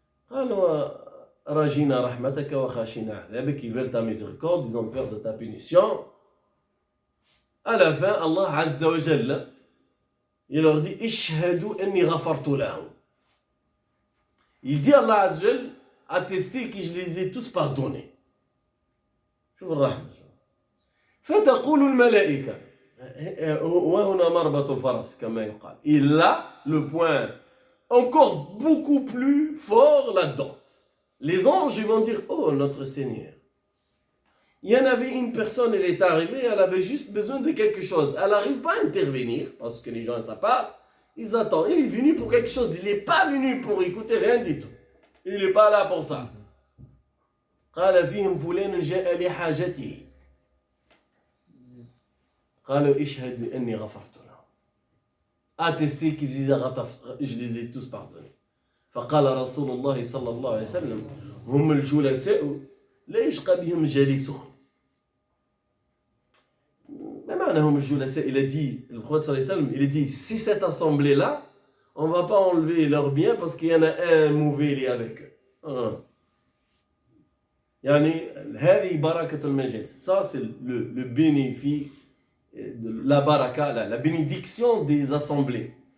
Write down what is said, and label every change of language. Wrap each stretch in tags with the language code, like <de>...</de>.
<fr>Alors,</fr> <ar>Rajina rahmataka wa khashina adhabak,</ar> <fr>ils veulent ta miséricorde, ils ont peur de ta punition. À la fin, Allah Azza wa Jalla, il leur dit</fr> <ar>Ishhadu anni ghafartu lahum.</ar> <fr>Il dit Allah Azza wa Jalla, attestez que je les ai tous pardonnés.</fr> <ar>شوف الرحمة. فتقول الملائكة وهنا مربط الفرس كما يقال.</ar> <fr>Et là, le point encore beaucoup plus fort là-dedans. Les anges ils vont dire, oh notre Seigneur, il y en avait une personne, elle est arrivée, elle avait juste besoin de quelque chose. Elle n'arrive pas à intervenir, parce que les gens ne savent pas, ils attendent. Il est venu pour quelque chose, il n'est pas venu pour écouter rien du tout. Il n'est pas là pour ça.</fr> <ar>قال فيهم فلان جاء لحاجته قالوا اشهد أني غفرت له.</ar> <fr>Attesté qu'ils disent je les ai tous pardonnés.</fr> <ar>فقال رسول الله صلى الله عليه وسلم هم الجلساء لا يشقى بهم جالسهم. ما معنى هم الجلساء?</ar> <fr>Il a dit, le prophète صلى الله عليه وسلم, il a dit, si cette assemblée là, on va pas enlever leurs biens parce qu'il y en a un mauvais lié avec eux.</fr> <ar>يعني هذه بركة المجلس.</ar> <fr>Ça c'est le bénéfice de la baraka, la bénédiction des assemblées.</fr>